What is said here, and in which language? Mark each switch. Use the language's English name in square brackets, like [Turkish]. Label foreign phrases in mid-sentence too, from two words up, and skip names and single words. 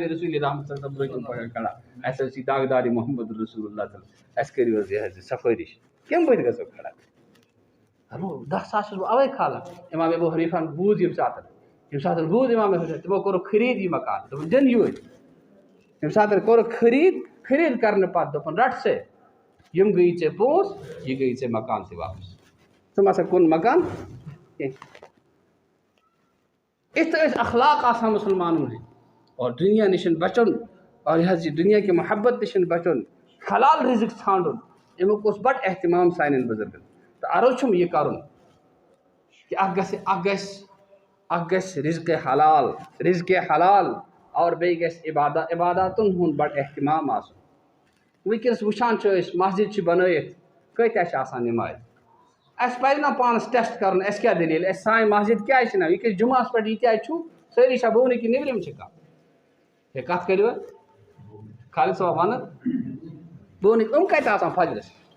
[Kashmiri] رسول رحمت برٛونٛہہ کُن کھڑا اَسہِ حظ چھِ داغدارِ محمد رسول اللہ اَسہِ کٔرِو حظ یہِ حظ یہِ سفٲرِش کَمہِ بٕتھِ گژھو کھڑا 10 ساس چھُس بہٕ اَوَے کھالان امام ابو حنیفہن بوٗز ییٚمہِ ساتہٕ بوٗز امام ابو حنیفہ تِمو کوٚرُکھ خٔریٖد یہِ مکان دوٚپُن دِن یوٗرۍ ییٚمہِ ساتہٕ کوٚرُکھ خٔریٖد کرنہٕ پتہٕ دوٚپُن رٹ سا یِم گٔیی ژےٚ پونٛسہٕ یہِ گٔیی ژےٚ مکان تہِ واپس ژٕ ما سا کُن مکان کینٛہہ یِتھ ٲسۍ اخلاق آسان مُسلمانن ہٕنٛدۍ اور دُنیا نِش بچُن [Urdu] اور یہ دنیا کی محبت [Kashmiri] نش بچن حلال رزق ژھانڈن امیک اس بڑ اہتمام سانن بزرگن تو عرض چھم یہ کرن کہ اخ گژھِ رزق حلال اور بیٚیہِ گژھِ عباداتن ہُنٛد بڑ اہتمام آسُن ونکس وچھان چھِ أسۍ مسجد چھِ بنٲیِتھ کۭتیاہ چھِ آسان نماز اَسہِ پَزِ نا پانس ٹیسٹ کرُن اَسہِ کیٛاہ دٔلیٖل اَسہِ سانہِ مسجد کیٛازِ چھِنہٕ ونکس جُمعس پٮ۪ٹھ ییٖتیاہ چھُو سٲری چھا بونہٕ کہِ نیبرِم چھِ کانٛہہ ہے کتھ کٔرِو خالد صٲب ونہٕ بونٕکۍ یِم کتہِ آسان فجرس